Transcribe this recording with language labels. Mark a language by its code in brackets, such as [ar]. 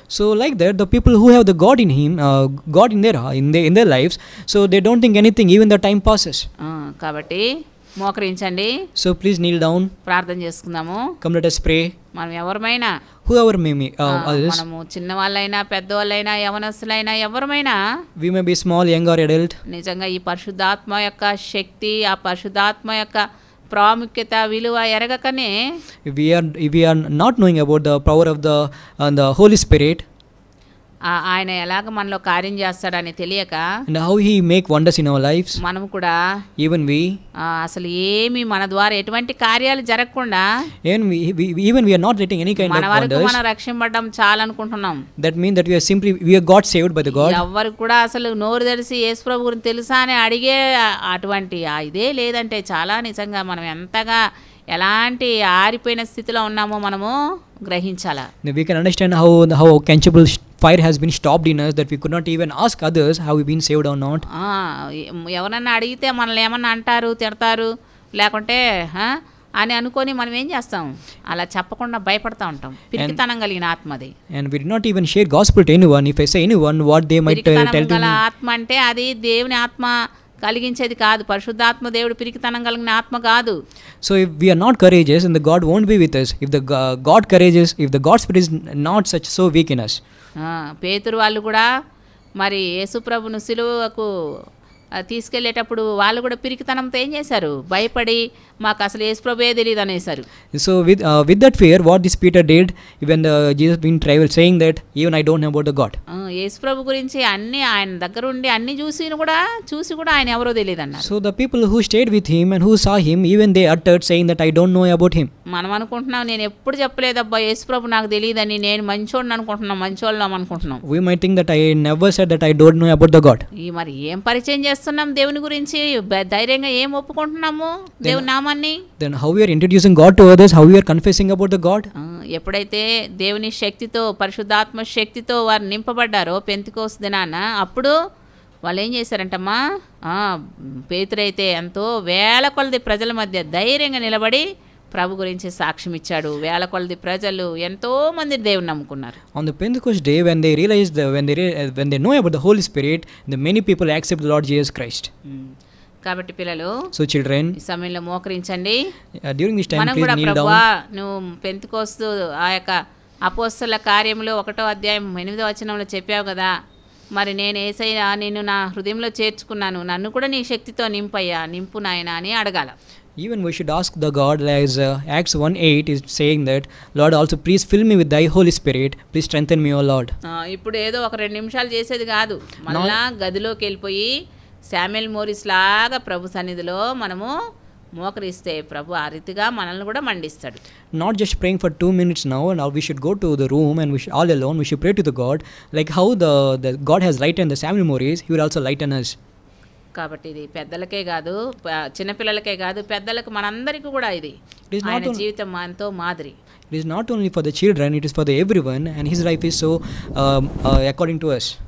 [en] So like that, the people who have the God in him, God in their lives, so they don't think anything, even the time passes. [te] కాబట్టి మోకరించండి. [en] So please kneel down. [te] ప్రార్థన చేసుకుందాము. [en] Come, let us pray. [te] మనం ఎవరమైనా, [en] Whoever may be, [te] మనము చిన్నవాళ్ళైనా పెద్దవాళ్ళైనా యవనస్తులైనా ఎవరమైనా, [en] we may be small, young or adult, [te] నిజంగా ఈ పరిశుద్ధాత్మ యొక్క శక్తి, ఆ పరిశుద్ధాత్మ యొక్క ప్రాముఖ్యత, విలువ ఎరగకనే, [en] if we are not knowing about the power of the Holy Spirit, [te] ఆయన ఎలాగ మనలో కార్యం చేస్తాడని తెలియక, [en] and how he make wonders in our lives, [te] మనం కూడా [en] even we, [te] అసలు ఏమి మన ద్వారా ఎటువంటి కార్యాలు జరగకుండా, [en] even we are not letting any kind of [te] మన వరకు [en] wonders, [te] మనం రక్షింపడం చాలనుకుంటున్నాం. [en] that means that we are got saved by the God. [te] ఎవరు కూడా అసలు నోరు తెరిచి యేసు ప్రభు గురించి తెలుసా అని అడిగే అటువంటి ఇదే లేదంటే చాలా నిజంగా మనం ఎంతగా ఎలాంటి ఆరిపోయిన స్థితిలో ఉన్నామో మనము గ్రహించాలా. [en] We can understand how quenchable fire has been stopped in us, that we could not even ask others have we been saved or not. [te] ఎవరన్నా అడిగితే మనల్ని ఏమన్నా అంటారు, తిడతారు, లేకుంటే అని అనుకొని మనం ఏం చేస్తాం, అలా చెప్పకుండా భయపడతా ఉంటాం. పిరికితనం కలిగిన ఆత్మది. [en] And we did not even share gospel to anyone. If I say anyone, what they might tell to me. [te] ఆత్మ అంటే అది దేవుని ఆత్మ కలిగించేది కాదు. పరిశుద్ధాత్మ దేవుడు పిరికితనం కలిగిన ఆత్మ కాదు. [en] So if we are not courageous, then the God won't be with us. If the God courageous, if the God spirit is not such so weak in us. [te] పేతురు వాళ్ళు కూడా మరి యేసు ప్రభును సిలువకు తీసుకెళ్లేటప్పుడు వాళ్ళు కూడా పిరికితనంతో ఏం చేశారు, భయపడి మాకు అసలు యేసు ప్రభువే తెలియదు అనేసారు. [en] So with that fear, what this Peter did, when Jesus been travel saying that even I don't know about the God. [te] యేసు ప్రభు గురించి అన్ని ఆయన దగ్గర ఉండి అన్ని చూసి కూడా ఆయన ఎవరో తెలియదు అన్నారు. [en] So the people who stayed with him and who saw him, even they uttered saying that I don't know about him. [te] మనం అనుకుంటున్నాం, నేను ఎప్పుడు చెప్పలేదబ్బా యేసు ప్రభు నాకు తెలియదని, నేను మంచోడిని అనుకుంటున్నాం, మంచోళ్ళం అనుకుంటున్నాం. [en] We might think that I never said that I don't know about the God. [te] మరి ఏం పరిచయం చేస్తున్నాం దేవుని గురించి, ధైర్యంగా ఏం ఒప్పుకుంటున్నాము దేవుని నామాన్ని. [en] Then how we are introducing God to others, how we are confessing about the God. [te] ఎప్పుడైతే దేవుని శక్తితో, పరిశుద్ధాత్మ శక్తితో వారు నింపబడ్డారో పెంతెకోస్తు దినాన, అప్పుడు వాళ్ళు ఏం చేశారంటమ్మా, పేతురైతే ఎంతో వేల కొలది ప్రజల మధ్య ధైర్యంగా నిలబడి ప్రభు గురించి సాక్ష్యం ఇచ్చాడు. వేల కొలది ప్రజలు ఎంతో మంది దేవుని నమ్ముకున్నారు. [en] On the Pentecost day, when they realized when they know about the Holy Spirit, the many people accept the Lord Jesus Christ. [te] కాబట్టి పిల్లలు, [en] So children, [te] ఈ సమయంలో మోకరించండి. [en] during this time, [te] మనం [en] please [te] కూడా [en] kneel [te] ప్రభువా, [en] down. [te] నువ్వు పెంతెకోస్తు ఆ యొక్క అపోస్తలుల కార్యములో 1వ అధ్యాయం 8వ వచనంలో చెప్పావు కదా, మరి నేను యేసయ్యా నిన్ను నా హృదయంలో చేర్చుకున్నాను, నన్ను కూడా నీ శక్తితో నింపయ్యా, నింపు నాయనా అని అడగాల. [en] Even we should ask the God, as Acts 1:8 is saying that, Lord, also please fill me with thy Holy Spirit, please strengthen me, O Lord. [te] ఇప్పుడు ఏదో ఒక 2 నిమిషాలు చేసేది కాదు, మళ్ళా గదిలోకి వెళ్ళిపోయి శామ్యుయల్ మోరిస్ లాగా ప్రభు సన్నిధిలో మనము మోకరిస్తే ప్రభు ఆ రీతిగా మనల్ని కూడా మండిస్తాడు. [en] Not just praying for 2 minutes now, now we should go to the room and we should, all alone, we should pray to the God, like how the God has lightened the Samuel Morris, he will also lighten us. [te] కాబట్టి ఇది పెద్దలకే కాదు, చిన్నపిల్లలకే కాదు, పెద్దలకు మనందరికీ కూడా ఇది [en] It is not [te] ఆయన [en] only- [te] జీవితం ఎంతో మాదిరి. [en] It is not only for the children, it is for the everyone, and his life is so according to us.